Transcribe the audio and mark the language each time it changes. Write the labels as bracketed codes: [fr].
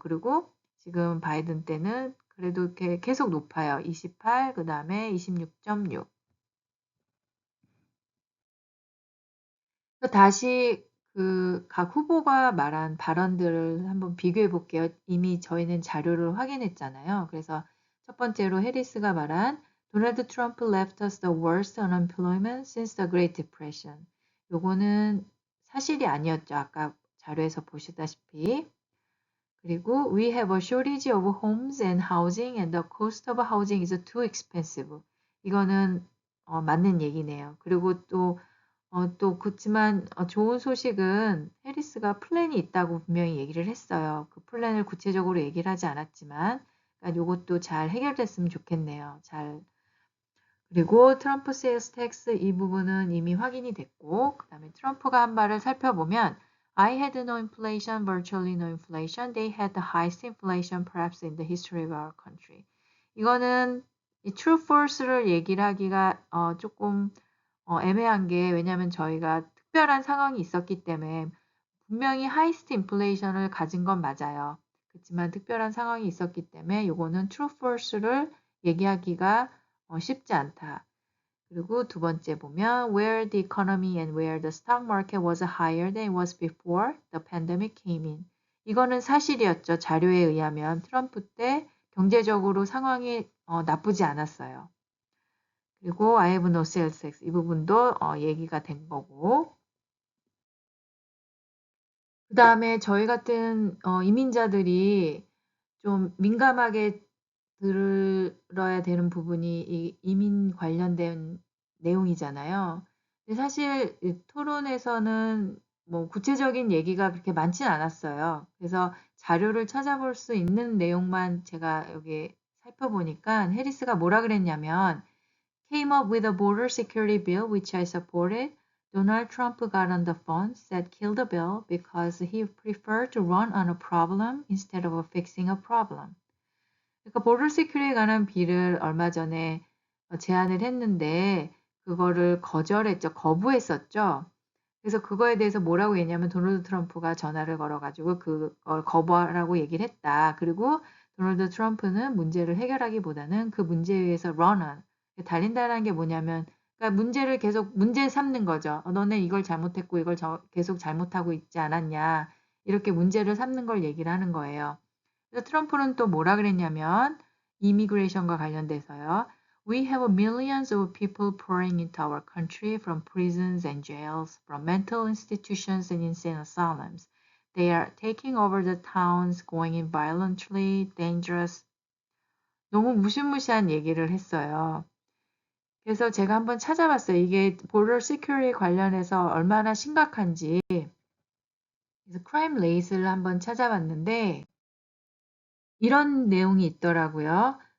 [ko] 그리고 지금 바이든 때는 그래도 이렇게 계속 높아요. 28, 그 다음에 26.6. 다시 그 각 후보가 말한 발언들을 한번 비교해 볼게요. 이미 저희는 자료를 확인했잖아요. 그래서 첫 번째로 해리스가 말한 [en] Donald Trump left us the worst unemployment since the Great Depression. [ko] 요거는 사실이 아니었죠. 아까 자료에서 보시다시피. [en] 그리고 We have a shortage of homes and housing and the cost of housing is too expensive. [ko] 이거는 맞는 얘기네요. 그리고 또 그렇지만 좋은 소식은 해리스가 플랜이 있다고 분명히 얘기를 했어요. 그 플랜을 구체적으로 얘기를 하지 않았지만 그러니까 이것도 잘 해결됐으면 좋겠네요. 그리고 트럼프 세일스 텍스 이 부분은 이미 확인이 됐고 그 다음에 트럼프가 한 말을 살펴보면 [en] I had no inflation, virtually no inflation. They had the highest inflation perhaps in the history of our country. [ko] 이거는 이 true false를 얘기를 하기가 조금 애매한 게 왜냐하면 저희가 특별한 상황이 있었기 때문에 분명히 하이스트 인플레이션을 가진 건 맞아요. 그렇지만 특별한 상황이 있었기 때문에 이거는 true false를 얘기하기가 쉽지 않다. 그리고 두 번째 보면 [en] where the economy and where the stock market was higher than it was before the pandemic came in. [ko] 이거는 사실이었죠. 자료에 의하면 트럼프 때 경제적으로 상황이 나쁘지 않았어요. 그리고 [en] I have no sales tax [ko] 이 부분도 얘기가 된 거고 그 다음에 저희 같은 이민자들이 좀 민감하게 들어야 되는 부분이 이 이민 관련된 내용이잖아요. 근데 사실 이 토론에서는 뭐 구체적인 얘기가 그렇게 많진 않았어요. 그래서 자료를 찾아볼 수 있는 내용만 제가 여기 살펴보니까 해리스가 뭐라 그랬냐면 [en] came up with a border security bill which I supported. Donald Trump got on the phone, said kill the bill because he preferred to run on a problem instead of fixing a problem. [ko] 그러니까 border security에 관한 비를 얼마 전에 제안을 했는데 그거를 거절했죠. 거부했었죠. 그래서 그거에 대해서 뭐라고 했냐면 도널드 트럼프가 전화를 걸어가지고 그걸 거부하라고 얘기를 했다. 그리고 도널드 트럼프는 문제를 해결하기보다는 그 문제에 의해서 run on, 달린다는 게 뭐냐면 그러니까 문제를 계속 문제 삼는 거죠. 너네 이걸 잘못했고 이걸 계속 잘못하고 있지 않았냐. 이렇게 문제를 삼는 걸 얘기를 하는 거예요. 그래서 트럼프는 또 뭐라 그랬냐면 이미그레이션과 관련돼서요. [en] We have millions of people pouring into our country from prisons and jails, from mental institutions and insane asylums. They are taking over the towns, going in violently, dangerous. [ko] 너무 무시무시한 얘기를 했어요. 그래서 제가 한번 찾아봤어요. 이게 border security 관련해서 얼마나 심각한지. 그래서 crime rate를 한번 찾아봤는데 이런 내용이 있더라고요.